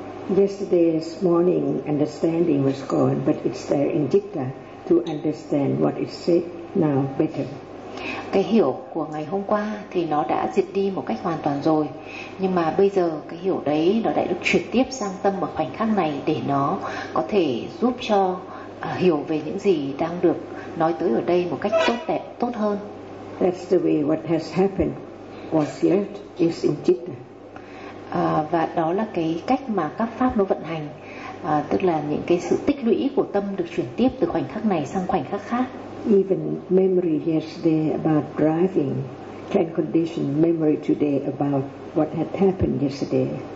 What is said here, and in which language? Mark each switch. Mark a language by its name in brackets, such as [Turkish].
[English] Yesterday's morning understanding was gone, but it's there in citta to understand what is said now better. [Vietnamese] Cái hiểu của ngày hôm qua thì nó đã diệt đi một cách hoàn toàn rồi, nhưng mà bây giờ cái hiểu đấy nó đã được chuyển tiếp sang tâm ở khoảnh khắc này để nó có thể giúp cho hiểu về những gì đang được nói tới ở đây một cách tốt đẹp, tốt hơn. [English] That's the way what has happened was yet is in citta. [Vietnamese] Và đó là cái cách mà các pháp nó vận hành, tức là những cái sự tích lũy của tâm được chuyển tiếp từ khoảnh khắc này sang khoảnh khắc khác. [English] Even memory yesterday about driving can condition memory today about what had happened yesterday.